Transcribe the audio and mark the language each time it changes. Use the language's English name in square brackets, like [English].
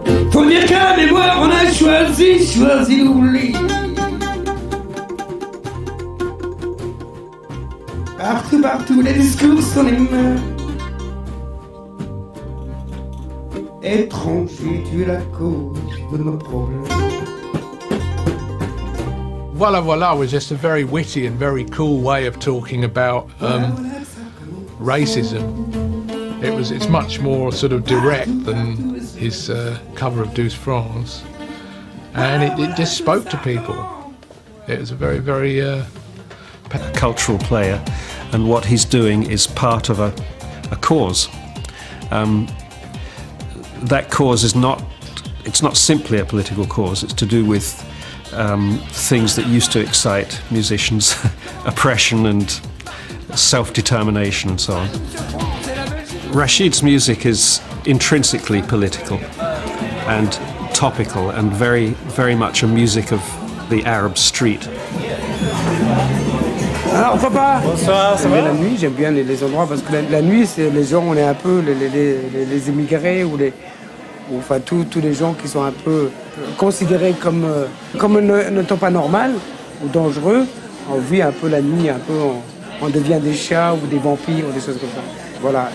[French] Faut dire qu'à la mémoire, on a choisi l'oubli. Partout, partout, les discours sont les mêmes. Étranger, tu es la cause de nos problèmes. [English] Voilà Voilà was just a very witty and very cool way of talking about racism. It's much more sort of direct than his cover of Douce France, and it just spoke to people. It was a very, very cultural player, and what he's doing is part of a cause. That cause is not simply a political cause. It's to do with things that used to excite musicians, oppression and self-determination and so on. Rashid's music is intrinsically political and topical and very, very much a music of the Arab street. [French] Alors papa, bonsoir, ça va? La nuit, j'aime bien les endroits parce que la nuit, c'est les gens, on est un peu les émigrés ou enfin tous les gens qui sont un peu considérés comme n'étant pas normal ou dangereux. On vit un peu la nuit, on devient des chats ou des vampires ou des choses comme ça. Voilà.